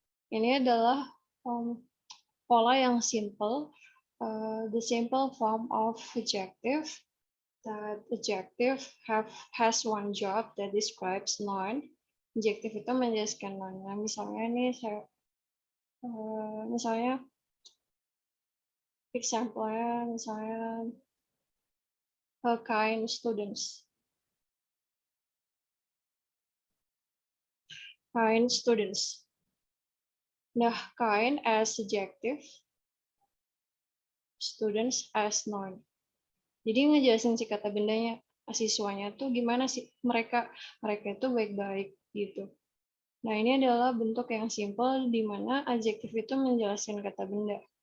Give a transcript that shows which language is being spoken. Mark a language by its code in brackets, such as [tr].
[id] Ini adalah pola yang simple. [en] The simple form of adjective. That adjective has one job that describes noun. [id] Adjective itu menjelaskan noun. Nah, misalnya ini misalnya example-nya misalnya kind students. [en] Kind students. Nah, kind as adjective, students as noun. [id] Jadi ngejelasin si kata bendanya, siswanya tuh gimana sih mereka itu baik-baik gitu. Nah, ini adalah bentuk yang simple di mana adjektif itu menjelaskan kata benda.